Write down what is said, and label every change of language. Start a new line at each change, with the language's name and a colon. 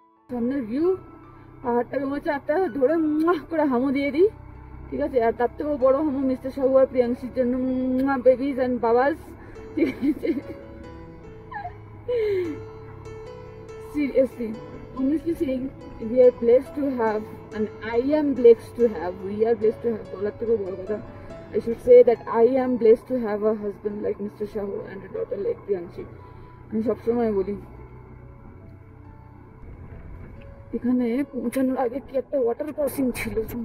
Bangla: সামনের ভিউ, পাহাড়টাকে মনে হচ্ছে একটা ধরে করে হামু দিয়ে দিই, ঠিক আছে। আর তার থেকেও বড় হামু মিস্টার সাহু আর প্রিয়াংশীর জন্য,
English: babies and babas,
Bangla: ঠিক আছে।
English: Seriously, honestly saying, we are blessed to have, and I am blessed to have, we are blessed to have, I should say that I am blessed to have a husband like Mr. Shahu and a daughter like Priyanshi.
Bangla: আমি সবসময় বলি, এখানে পৌঁছানোর আগে কি একটা water crossing ছিল,